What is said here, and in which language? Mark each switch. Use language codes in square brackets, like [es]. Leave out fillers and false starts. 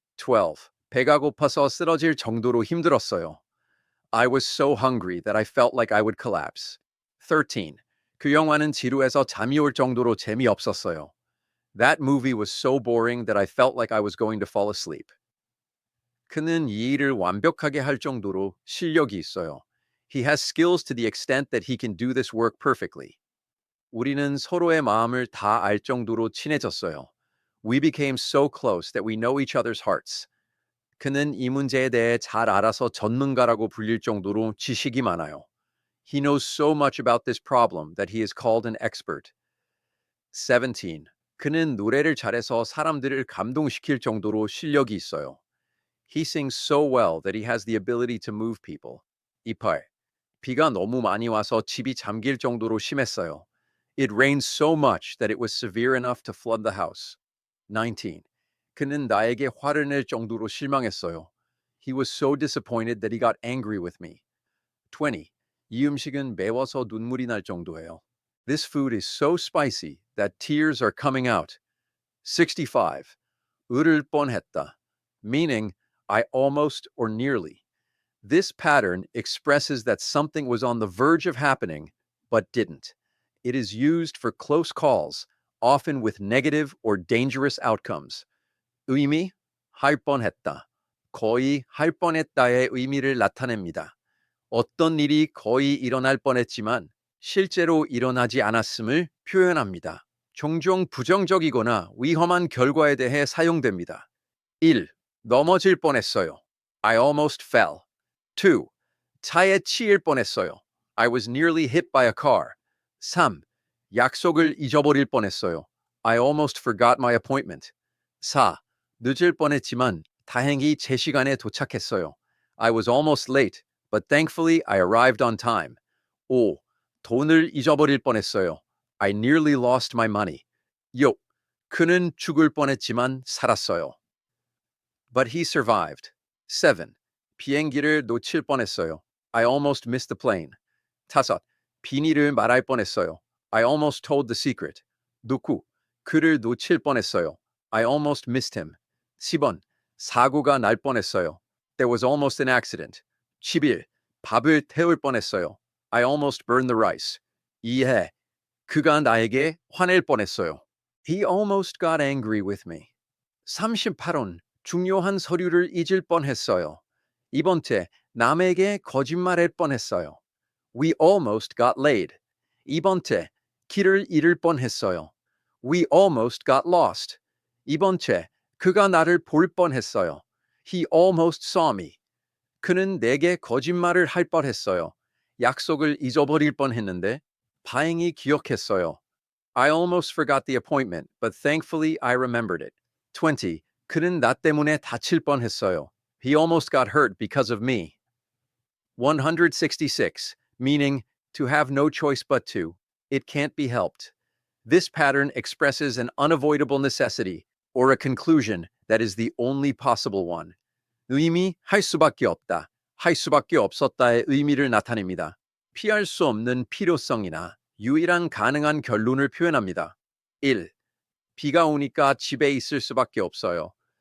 [ko] 12. 배가 고파서 쓰러질 정도로 힘들었어요. [en] I was so hungry that I felt like I would collapse. 13. [ko] 그 영화는 지루해서 잠이 올 정도로 재미없었어요. [en] That movie was so boring that I felt like I was going to fall asleep. [ko] 그는 이 일을 완벽하게 할 정도로 실력이 있어요. [en] He has skills to the extent that he can do this work perfectly. [ko] 우리는 서로의 마음을 다 알 정도로 친해졌어요. [en] We became so close that we know each other's hearts. [ko] 그는 이 문제에 대해 잘 알아서 전문가라고 불릴 정도로 지식이 많아요. [en] He knows so much about this problem that he is called an expert. 17. [ko] 그는 노래를 잘해서 사람들을 감동시킬 정도로 실력이 있어요. [en] He sings so well that he has the ability to move people. 28. [ko] 비가 너무 많이 와서 집이 잠길 정도로 심했어요. [en] It rained so much that it was severe enough to flood the house. 19. [ko] 그는 나에게 화를 낼 정도로 실망했어요. [en] He was so disappointed that he got angry with me. 20. [ko] 이 음식은 매워서 눈물이 날 정도예요. [en] This food is so spicy that tears are coming out. 65. [ko] 으를 뻔했다, [en] meaning I almost or nearly. This pattern expresses that something was on the verge of happening but didn't. It is used for close calls, often with negative or dangerous outcomes. [ko] 의미, 할 뻔했다. 거의 할 뻔했다의 의미를 나타냅니다. 어떤 일이 거의 일어날 뻔했지만 실제로 일어나지 않았음을 표현합니다. 종종 부정적이거나 위험한 결과에 대해 사용됩니다. [en] 1. [ko] 넘어질 뻔했어요. [en] I almost fell. 2. [ko] 차에 치일 뻔했어요. [en] I was nearly hit by a car. 3. [ko] 약속을 잊어버릴 뻔했어요. [en] I almost forgot my appointment. 4. [ko] 늦을 뻔했지만 다행히 제 시간에 도착했어요. [en] I was almost late, but thankfully I arrived on time. 5. [ko] 돈을 잊어버릴 뻔했어요. [en] I nearly lost my money. 6. [ko] 그는 죽을 뻔했지만 살았어요. [en] But he survived. 7. [ko] 비행기를 놓칠 뻔했어요. [en] I almost missed the plane. [ko] 5. 비밀을 말할 뻔했어요. [en] I almost told the secret. 6. [ko] 그를 놓칠 뻔했어요. [en] I almost missed him. 10번. [ko] 사고가 날 뻔했어요. [en] There was almost an accident. [ko] 11. 밥을 태울 뻔했어요. [en] I almost burned the rice. [ko] 2회. 그가 나에게 화낼 뻔했어요. [en] He almost got angry with me. [ko] 38원. 중요한 서류를 잊을 뻔했어요. 이번 째, 남에게 거짓말할 뻔했어요. [en] We almost got laid. [ko] 이번 째, 길을 잃을 뻔했어요. [en] We almost got lost. [ko] 이번 째, 그가 나를 볼 뻔했어요. [en] He almost saw me. [ko] 그는 내게 거짓말을 할 뻔했어요. 약속을 잊어버릴 뻔했는데 다행히 기억했어요. [en] I almost forgot the appointment, but thankfully I remembered it. 20. [ko] 그는 나 때문에 다칠 뻔했어요. [en] He almost got hurt because of me. 166. Meaning, to have no choice but to. It can't be helped. This pattern expresses an unavoidable necessity, or a conclusion that is the only possible one. [ko] 의미, 할 수밖에 없다, 할 수밖에 없었다의 의미를 나타냅니다. 피할 수 없는 필요성이나 유일한 가능한 결론을 표현합니다. 1. 비가 오니까 집에 있을 수밖에 없어요.